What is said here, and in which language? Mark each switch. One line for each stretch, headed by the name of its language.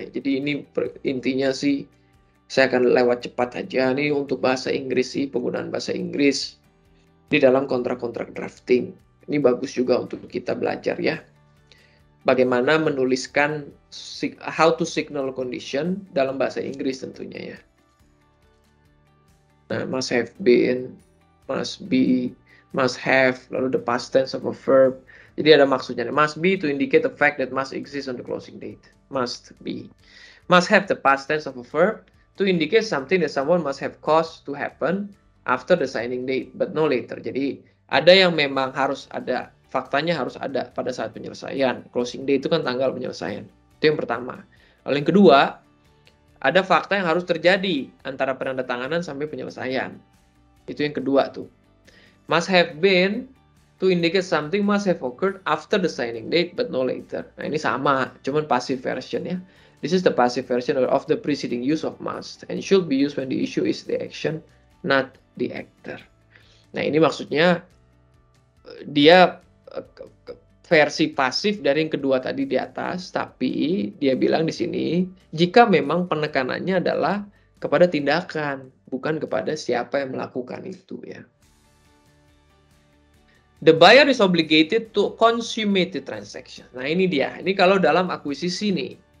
Indonesian: Jadi ini intinya sih saya akan lewat cepat aja. Ini untuk bahasa Inggris sih, penggunaan bahasa Inggris di dalam kontrak-kontrak drafting. Ini bagus juga untuk kita belajar ya. Bagaimana menuliskan
English: how to signal condition
Indonesian: dalam bahasa Inggris tentunya ya.
English: Nah, must have been, must be, must have, lalu the past tense of a verb.
Indonesian: Jadi ada maksudnya.
English: Must be to indicate the fact that must exist on the closing date. Must be. Must have the past tense of a verb to indicate something that someone must have caused to happen after the signing date, but no later.
Indonesian: Jadi ada yang memang harus ada, faktanya harus ada pada saat penyelesaian. Closing date itu kan tanggal penyelesaian. Itu yang pertama. Lalu yang kedua, ada fakta yang harus terjadi antara penandatanganan sampai penyelesaian. Itu yang kedua tuh.
English: Must have been to indicate something must have occurred after the signing date, but no later.
Indonesian: Nah ini sama, cuman passive version ya.
English: This is the passive version of the preceding use of must and should be used when the issue is the action, not the actor.
Indonesian: Nah ini maksudnya dia versi pasif dari yang kedua tadi di atas, tapi dia bilang di sini jika memang penekanannya adalah kepada tindakan, bukan kepada siapa yang melakukan itu ya.
English: The buyer is obligated to consummate the transaction.
Indonesian: Nah ini dia, ini kalau dalam akuisisi nih.